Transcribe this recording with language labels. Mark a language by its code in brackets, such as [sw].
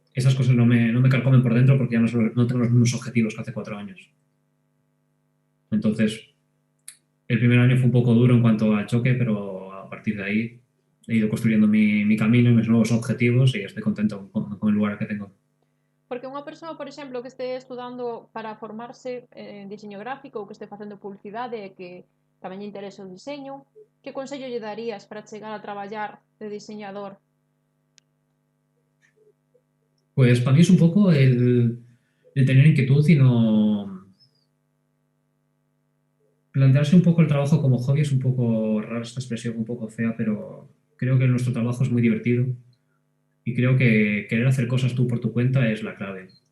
[es] Esas cosas no me carcomen por dentro porque ya no tengo los mismos objetivos que hace 4 años. Entonces, el primer año fue un poco duro en cuanto al choque, pero a partir de ahí he ido construyendo mi camino y mis nuevos objetivos y estoy contento con el lugar que tengo. [gl] Porque unha persoa, por exemplo, que este estudando para formarse en diseño gráfico ou que este facendo publicidade e que tamén lle interesa o diseño, que consello lle darías para chegar a traballar de diseñador? [es] Pues para mí es un poco el tener inquietud y no plantearse un poco el trabajo como hobby. Es un poco rara esta expresión, un poco fea, pero creo que nuestro trabajo es muy divertido y creo que querer hacer cosas tú por tu cuenta es la clave.